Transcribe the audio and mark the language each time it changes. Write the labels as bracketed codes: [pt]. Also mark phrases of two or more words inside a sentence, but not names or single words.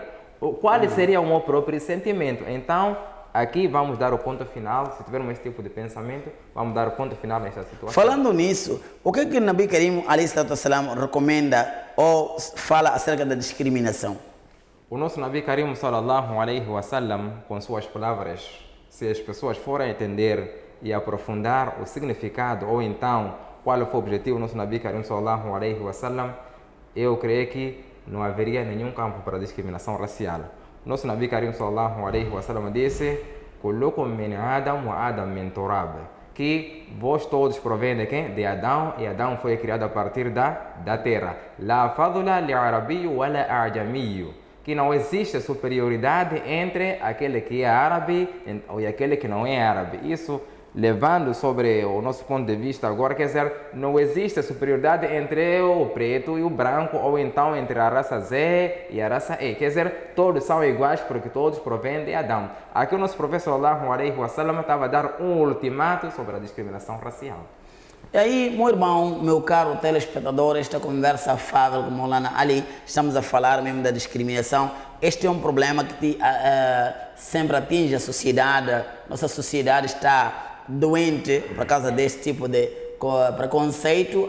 [pt] Qual seria o meu próprio sentimento? Então, aqui vamos dar o ponto final, se tivermos esse tipo de pensamento, vamos dar o ponto final nesta situação. Falando nisso, o que o Nabi Karim ﷺ recomenda ou fala acerca da discriminação? O nosso Nabi Karim [ar] صلى الله عليه وسلم, [pt] com suas palavras, se as pessoas forem entender e aprofundar o significado ou então qual foi o objetivo do nosso Nabi Karim [ar] صلى الله عليه وسلم, [pt] eu creio que não haveria nenhum campo para discriminação racial. O nosso Nabi Karim [ar] صلى الله عليه وسلم [pt] disse: [ar] "كلكم من آدم وآدم من تراب", [pt] que vós todos provém de quem? De Adão, e Adão foi criado a partir da terra. [ar] لا فضل لعربي ولا أعجمي. [pt] Que não existe superioridade entre aquele que é árabe e aquele que não é árabe. Isso, levando sobre o nosso ponto de vista agora, quer dizer, não existe superioridade entre o preto e o branco, ou então entre a raça Z e a raça E. Quer dizer, todos são iguais porque todos provêm de Adão. Aqui o nosso professor [ar] صلى الله عليه وسلم [pt] estava a dar um ultimato sobre a discriminação racial. E aí, meu irmão, meu caro telespectador, esta conversa afável com Maulana Ali, estamos a falar mesmo da discriminação. Este é um problema que sempre atinge a sociedade. Nossa sociedade está doente por causa desse tipo de preconceito.